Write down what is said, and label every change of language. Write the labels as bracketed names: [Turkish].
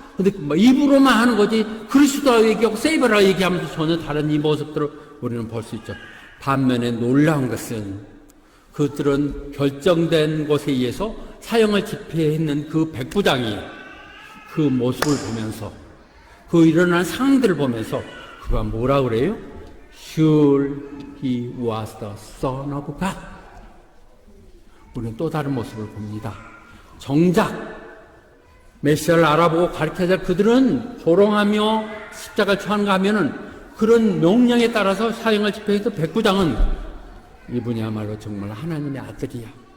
[Korean] 근데 입으로만 하는 거지 그리스도라고 얘기하고 세이버라고 얘기하면서 전혀 다른 이 모습들을 우리는 볼 수 있죠. 반면에 놀라운 것은 그들은 결정된 것에 의해서 사형을 집행했는 그 백부장이 그 모습을 보면서, 그 일어난 상황들을 보면서 그가 뭐라 그래요? [English] Sure he was the son of God. [Korean] 우리는 또 다른 모습을 봅니다. 정작 메시아를 알아보고 가르쳐야 그들은 조롱하며 십자가를 처하는가 하면은 그런 명령에 따라서 사형을 집행해서 백부장은 이분이야말로 정말 하나님의 아들이야.